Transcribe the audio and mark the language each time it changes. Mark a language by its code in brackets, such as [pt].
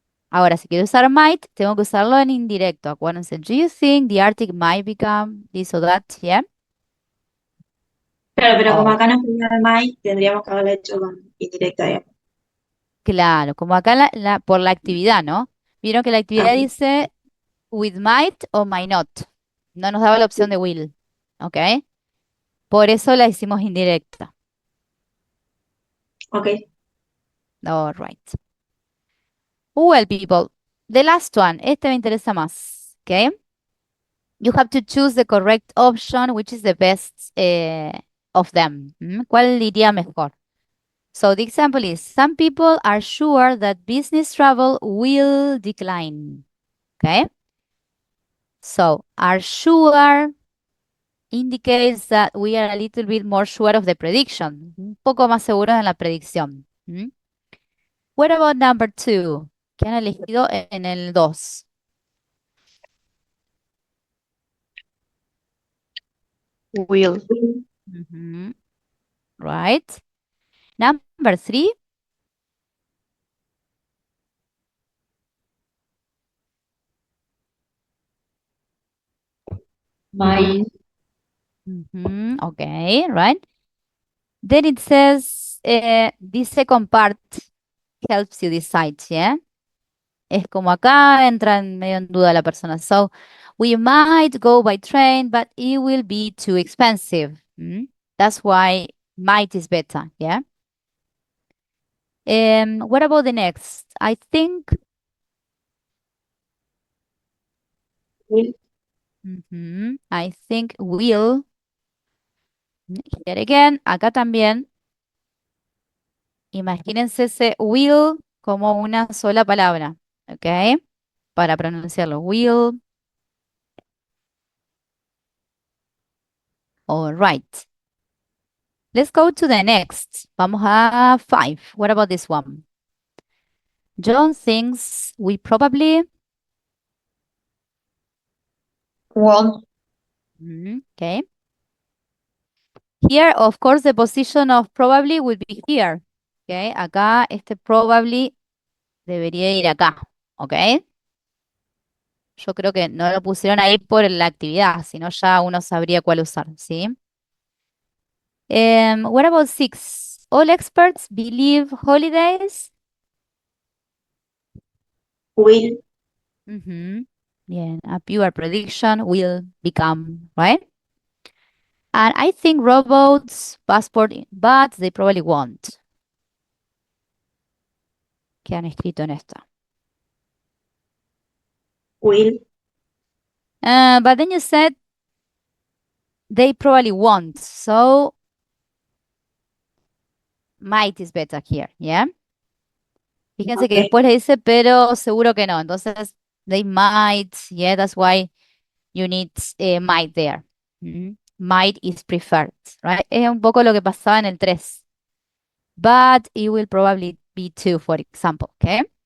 [es] Ahora, si quiero usar might, tengo que usarlo en indirecto. Acuérdense, [en] do you think the Arctic might become this or that? Yeah. [es] claro, pero como Oh, acá no escribía el might, tendríamos que haberlo hecho con indirecta, digamos. claro, como acá por la actividad, ¿no? Vieron que la actividad Ok, dice [en] with might o might not. [es] No nos daba la opción de will, ¿ok? Por eso la hicimos indirecta. ok. [en] All right. Well, people, the last one. [es] Este me interesa más, [en] ¿ok? You have to choose the correct option, which is the best of them. [es] ¿Cuál iría mejor? [en] So the example is, some people are sure that business travel will decline. Okay? So are sure indicates that we are a little bit more sure of the prediction. [es] Un poco más seguros en la predicción. [en] What about number 2? [es] ¿Qué han elegido en el 2? [en] Will. Right. Number 3. Might. Okay, right. Then it says this second part helps you decide, yeah? [es] Es como acá entra en medio en duda la persona. [en] So, we might go by train, but it will be too expensive. That's why might is better, yeah? What about the next? I think, Will. I think will. Here again, [es] acá también. Imagínense ese will como una sola palabra, ¿ok? Para pronunciarlo, will. [en] All right. Let's go to the next. [es] Vamos a 5. [en] What about this one? John thinks we probably. Won't. Okay. Here, of course, the position of probably would be here. Okay. [es] Acá, este probably debería ir acá. Ok. Yo creo que no lo pusieron ahí por la actividad, sino ya uno sabría cuál usar, ¿sí? [en] What about 6? All experts believe holidays. Will. Bien, a pure prediction will become, right? And I think robots passport, but they probably won't. [es] ¿Qué han escrito en esta? [en] Will. But then you said they probably won't, so might is better here, yeah? [es] Fíjense que [en] Okay. [es] después le dice, pero seguro que no. Entonces, [en] they might, yeah, that's why you need might there. Might is preferred, right? [es] Es un poco lo que pasaba en el 3. [en] But it will probably be 2, for example, okay?